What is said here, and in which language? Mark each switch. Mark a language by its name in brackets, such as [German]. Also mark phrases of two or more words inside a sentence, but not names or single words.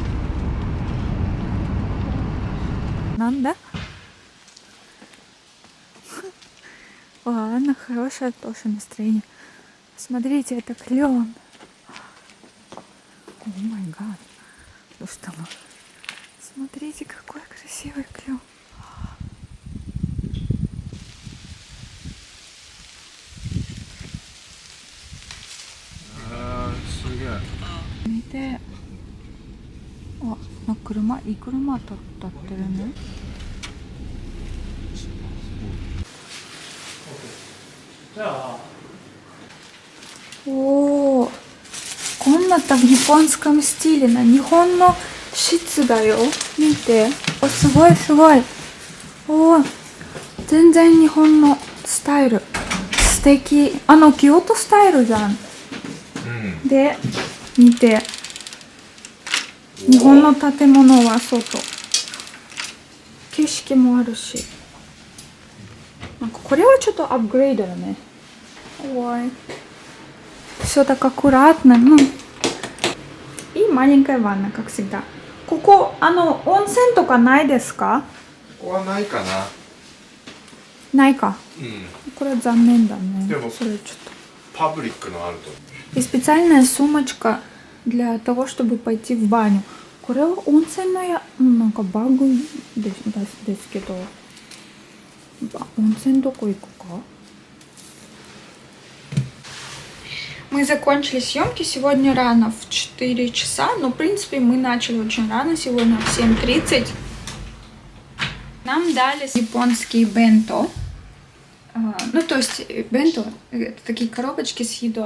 [Russian] Нам, да? Ладно, хорошее тоже настроение. Смотрите, это клен. [English] Oh my god. [Russian] Ну что мы? Смотрите, какой красивый клен. [Japanese] 見て、あ、なんか車、いい車立ってるね。 [Russian] おー、комната в японском стиле, на [Japanese] 日本の室だよ。見て、お、すごいすごい。おー、全然日本のスタイル。素敵。京都スタイルじゃん。で、見て、日本の建物は外、景色もあるし、なんかこれはちょっとアップグレードだね。 [Russian] Ой, все так аккуратно, ну и маленькая ванна, как всегда. [Japanese] ここ温泉とかないですか？ここはないかな。ないか。これは残念だね。でもそれちょっと。パブリックのあると。 [Russian] И специальная сумочка для того, чтобы пойти в баню. [Japanese] これは温泉のなんかバッグですけど、温泉どこ行くか? [Russian] Мы закончили съемки сегодня рано, в 4 часа. Но, в принципе, мы начали очень рано, сегодня в 7:30. Нам дали японский бенто. Ну, то есть бенто — это такие коробочки с едой.